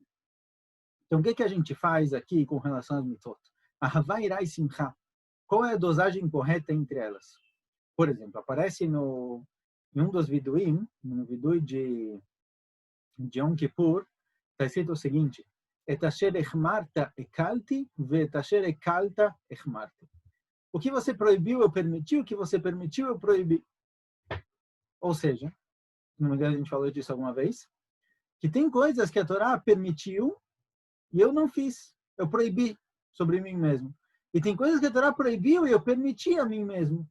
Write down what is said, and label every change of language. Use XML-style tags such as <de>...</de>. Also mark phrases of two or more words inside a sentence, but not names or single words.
<pt>Então, o que a gente faz aqui com relação às mitzvot?</pt> <he>אהבה, יראה e Simcha.</he> <pt>Qual é a dosagem correta entre elas? Por exemplo, aparece em um dos viduim, no vidui de Yom Kippur, está escrito o seguinte:</pt> <he>את אשר אסרת התרתי ואת אשר התרת אסרתי.</he> <pt>O que você proibiu, eu permiti. O que você permitiu, eu proibi. Ou seja, não me engano, a gente falou disso alguma vez, que tem coisas que a Torá permitiu e eu não fiz. Eu proibi sobre mim mesmo. E tem coisas que a Torá proibiu e eu permiti a mim mesmo.</pt>